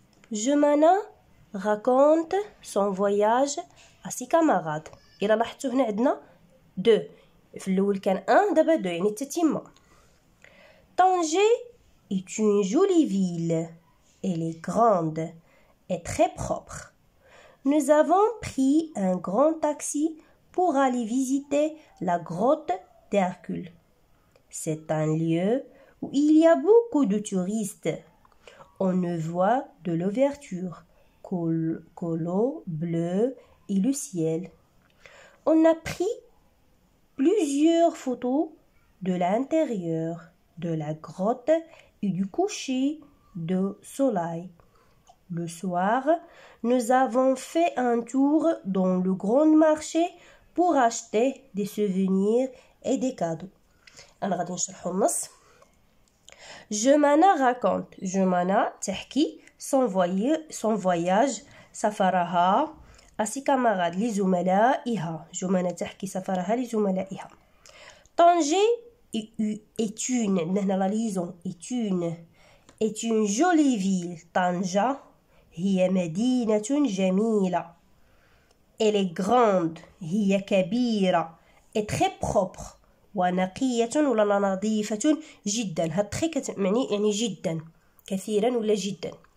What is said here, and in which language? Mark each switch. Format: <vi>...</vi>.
<fr>Jumana raconte son voyage à ses camarades.</fr> <ar>إلا لاحظتوا هنا عندنا دو، في الأول كان ان دابا دو، يعني التتمة.</ar> <fr>Tanger est une jolie ville. Elle est grande et très propre. Nous avons pris un grand taxi pour aller visiter la grotte d'Hercule. C'est un lieu où il y a beaucoup de touristes. On ne voit de l'ouverture que l'eau bleue et le ciel. On a pris plusieurs photos de l'intérieur de la grotte et du coucher de soleil. Le soir, nous avons fait un tour dans le grand marché pour acheter des souvenirs et des cadeaux.</fr> <ar>أنا غادي نشرحو النص. جمانة راكونت، جمانة تحكي</ar> <fr>son voyage</fr> <ar>سفرها أسي كاماراد لزملائها، جمانة تحكي سفرها لزملائها.</ar> <fr>طنجة est une، هنا لا ليزون est une jolie ville.</fr> <ar>طنجة هي مدينة جميلة.</ar> <fr>Elle est grande،</fr> <ar>هي كبيرة.</ar> <fr>et très propre،</fr> <ar>ونقية ولا نظيفة جدا. هاد très كتعني يعني جدا، كثيرا ولا جدا.</ar>